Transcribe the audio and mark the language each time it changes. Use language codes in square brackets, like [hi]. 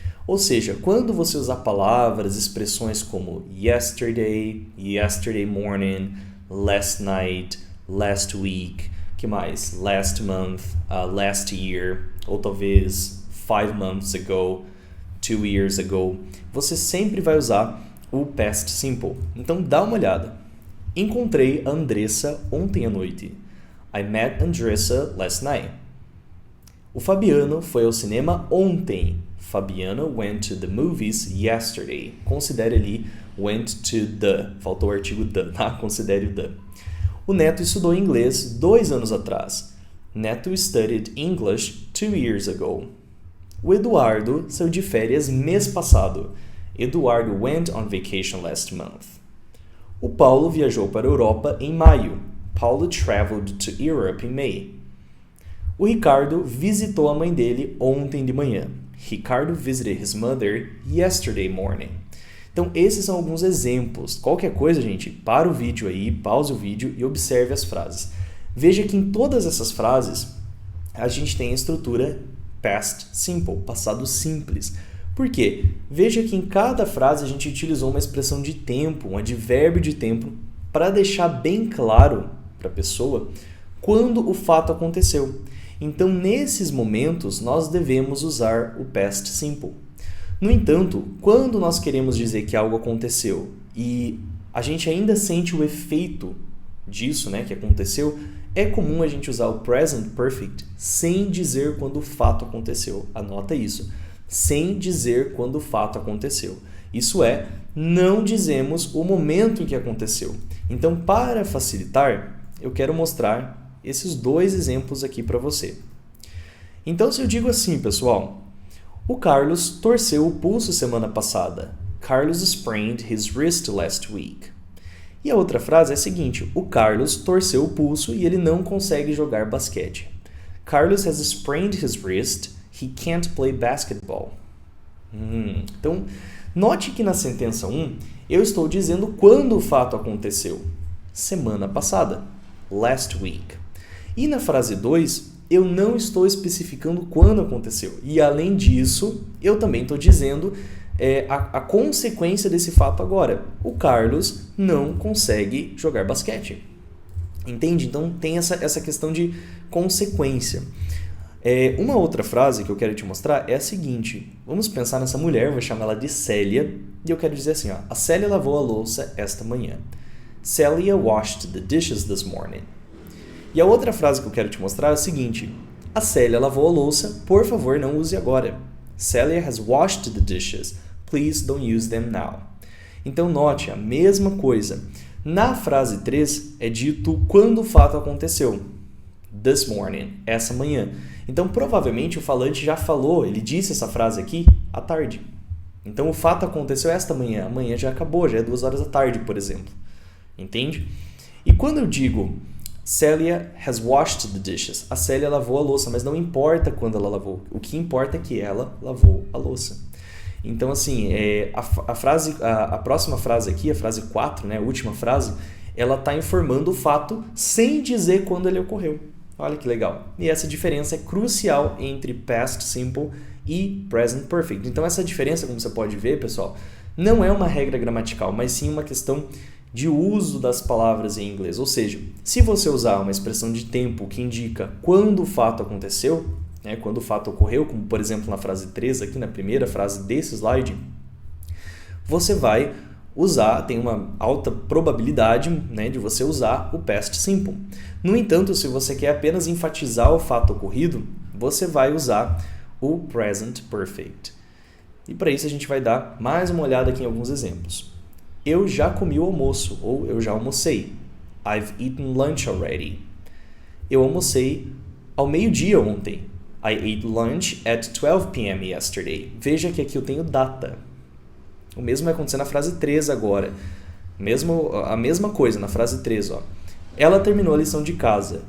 [pt] Ou seja, quando você usar palavras, expressões como yesterday, yesterday morning, last night, last week, que mais? [en] Last month, last year, [pt] ou talvez [en] 5 months ago, 2 years ago, [pt] você sempre vai usar o [en] past simple. [pt] Então dá uma olhada. Encontrei a Andressa ontem à noite. [en] I met Andressa last night. [pt] O Fabiano foi ao cinema ontem. [en] Fabiano went to the movies yesterday. [pt] Considere ali [en] went to the. [pt] Faltou o artigo the, tá? Considere o the. O Neto estudou inglês 2 anos atrás. [en] Neto studied English 2 years ago. [pt] O Eduardo saiu de férias mês passado. [en] Eduardo went on vacation last month. [pt] O Paulo viajou para a Europa em maio. [en] Paulo traveled to Europe in May. [pt] O Ricardo visitou a mãe dele ontem de manhã. [en] Ricardo visited his mother yesterday morning. [pt] Então, esses são alguns exemplos. Qualquer coisa, gente, para o vídeo aí, pause o vídeo e observe as frases. Veja que em todas essas frases, a gente tem a estrutura past simple, passado simples. Por quê? Veja que em cada frase a gente utilizou uma expressão de tempo, um advérbio de tempo, para deixar bem claro para a pessoa quando o fato aconteceu. Então, nesses momentos, nós devemos usar o past simple. No entanto, quando nós queremos dizer que algo aconteceu e a gente ainda sente o efeito disso, né, que aconteceu, é comum a gente usar o present perfect sem dizer quando o fato aconteceu. Anota isso. Sem dizer quando o fato aconteceu. Isso é, não dizemos o momento em que aconteceu. Então, para facilitar, eu quero mostrar esses 2 exemplos aqui para você. Então, se eu digo assim, pessoal, o Carlos torceu o pulso semana passada. [en] Carlos sprained his wrist last week. [pt] E a outra frase é a seguinte, o Carlos torceu o pulso e ele não consegue jogar basquete. [en] Carlos has sprained his wrist, he can't play basketball. [pt] Então, note que na sentença 1, eu estou dizendo quando o fato aconteceu. Semana passada, last week. E na frase 2, eu não estou especificando quando aconteceu. E além disso, eu também estou dizendo a consequência desse fato agora. O Carlos não consegue jogar basquete. Entende? Então tem essa questão de consequência. Uma outra frase que eu quero te mostrar é a seguinte. Vamos pensar nessa mulher, vou chamar ela de Célia. E eu quero dizer assim, ó, a Célia lavou a louça esta manhã. [en] Celia washed the dishes this morning. [pt] E a outra frase que eu quero te mostrar é a seguinte. A Célia lavou a louça, por favor, não use agora. [en] Celia has washed the dishes. Please don't use them now. [pt] Então, note a mesma coisa. Na frase 3, é dito quando o fato aconteceu. This morning, essa manhã. Então, provavelmente, o falante já falou, ele disse essa frase aqui à tarde. Então, o fato aconteceu esta manhã. Amanhã já acabou, já é 2 horas da tarde, por exemplo. Entende? E quando eu digo [en] Celia has washed the dishes. [pt] A Célia lavou a louça, mas não importa quando ela lavou. O que importa é que ela lavou a louça. Então, assim, a próxima frase aqui, a frase 4, né, a última frase, ela está informando o fato sem dizer quando ele ocorreu. Olha que legal. E essa diferença é crucial entre past simple e present perfect. Então essa diferença, como você pode ver, pessoal, não é uma regra gramatical, mas sim uma questão de uso das palavras em inglês. Ou seja, se você usar uma expressão de tempo que indica quando o fato aconteceu, né, quando o fato ocorreu, como por exemplo na frase 3, aqui na primeira frase desse slide, você vai usar, tem uma alta probabilidade, né, de você usar o past simple. No entanto, se você quer apenas enfatizar o fato ocorrido, você vai usar o present perfect. E para isso a gente vai dar mais uma olhada aqui em alguns exemplos. Eu já comi o almoço, ou eu já almocei. [en] I've eaten lunch already. [pt] Eu almocei ao meio-dia ontem. [en] I ate lunch at 12 p.m. yesterday. [pt] Veja que aqui eu tenho data. O mesmo vai acontecer na frase 3 agora. A mesma coisa na frase 3. Ó. Ela terminou a lição de casa.